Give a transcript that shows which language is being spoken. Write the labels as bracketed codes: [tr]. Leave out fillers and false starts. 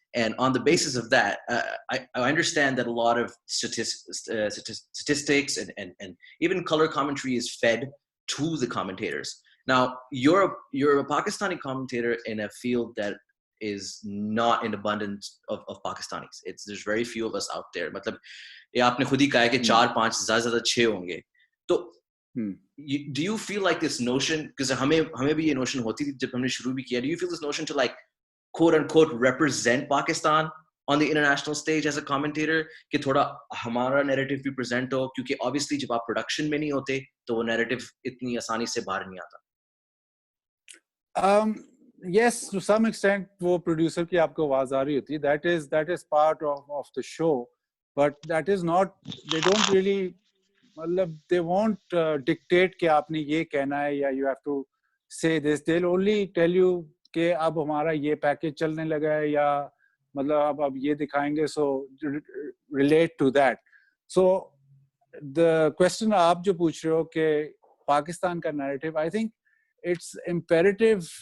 [en] And on the basis of that, I understand that a lot of statistics and even color commentary is fed to the commentators. Now, you're a Pakistani commentator in a field that is not in abundance of Pakistanis. There's very few of us out there. [hi] मतलब ये आपने खुद ही कहा है कि 4-5 ज़्यादा 6 होंगे. [en] तो do you feel like this notion, because [hi] हमें भी ये [en] notion [hi] होती थी जब हमने शुरू भी किया, [en] do you feel this notion to like quote unquote represent Pakistan on the international stage as a commentator, [hi] कि थोड़ा हमारा [en] narrative भी present हो, [hi] क्योंकि [en] obviously [hi] जब आप [en] production [hi] में नहीं होते तो वो narrative इतनी आसानी से बाहर नहीं आता. [en] Yes, to some extent [hi] वो producer की आपको आवाज आ रही होती है. [en] That is part of the show, but that is not. They don't really, मतलब they won't dictate [hi] कि आपने ये कहना है या [en] you have to say this. They'll only tell you [hi] कि अब हमारा ये पैकेज चलने लगा है या मतलब अब ये दिखाएंगे, [en] so relate to that. So the question [hi] आप जो पूछ रहे हो कि पाकिस्तान का [en] narrative, I think it's imperative.